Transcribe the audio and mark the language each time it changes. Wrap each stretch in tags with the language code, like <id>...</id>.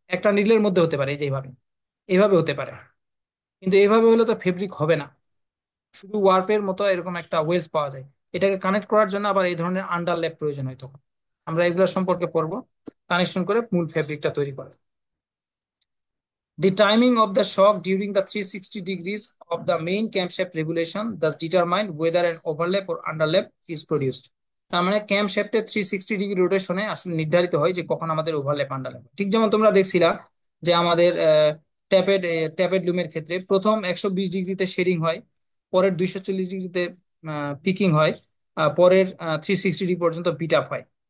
<bn>একটা নিডলের মধ্যে হতে পারে, এই যে এইভাবে, এইভাবে হতে পারে। কিন্তু এইভাবে হলে তো ফেব্রিক হবে না, শুধু ওয়ার্পের মতো এরকম একটা ওয়েলস পাওয়া যায়। এটাকে কানেক্ট করার জন্য আবার এই ধরনের আন্ডারল্যাপ প্রয়োজন হয় তখন। আমরা এগুলো সম্পর্কে পড়বো, কানেকশন করে মূল ফেব্রিকটা তৈরি করে।</bn> <en>The timing of the shock during the 360 degrees of the main camshaft revolution thus determine whether an overlap or underlap is produced.</en> <bn>তার মানে ক্যামশ্যাফটের 360 ডিগ্রি রোটেশনে আসলে নির্ধারিত হয় যে কখন আমাদের ওভারল্যাপ আন্ডারল্যাপ। ঠিক যেমন তোমরা দেখছিলা যে আমাদের ট্যাপেড ট্যাপেড লুমের ক্ষেত্রে প্রথম 120 ডিগ্রিতে শেডিং হয়, পরের 240 ডিগ্রিতে পিকিং হয়, পরের 360 ডিগ্রি পর্যন্ত বিট আপ হয়।</bn>